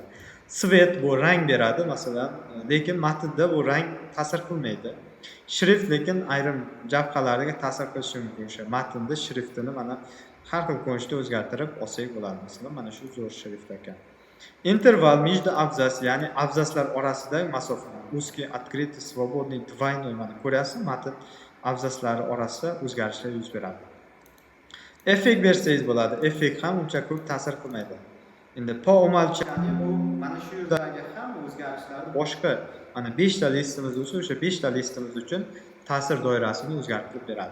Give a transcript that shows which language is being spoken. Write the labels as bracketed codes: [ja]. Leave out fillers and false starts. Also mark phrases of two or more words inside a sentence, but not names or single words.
[uz] Svet bu rang beradi masalan, lekin matnda bu rang ta'sir qilmaydi. Shrift lekin ayrim jabhalarga ta'sir qilishi mumkin. O'sha matnda shriftini mana har xil ko'rinishda o'zgartirib olsak bo'ladi. Masalan, mana shu zo'r shrift ekan. [ru] Interval между абзац, [uz] ya'ni abzaslar orasidagi masofani. [ru] Узкий, открытый, свободный, двойной [uz] mana ko'ryapsiz, matn abzaslari orasida o'zgarishlar yuz beradi. Effekt bersangiz bo'ladi. Effekt ham uncha ko'p ta'sir qilmaydi. Endi [ru] по умолчанию [uz] bu mana shu yerdagi hamma o'zgarishlarni boshqa mana 5 ta listimiz bo'lsa, o'sha 5 ta listimiz uchun ta'sir doirasini o'zgartirib beradi.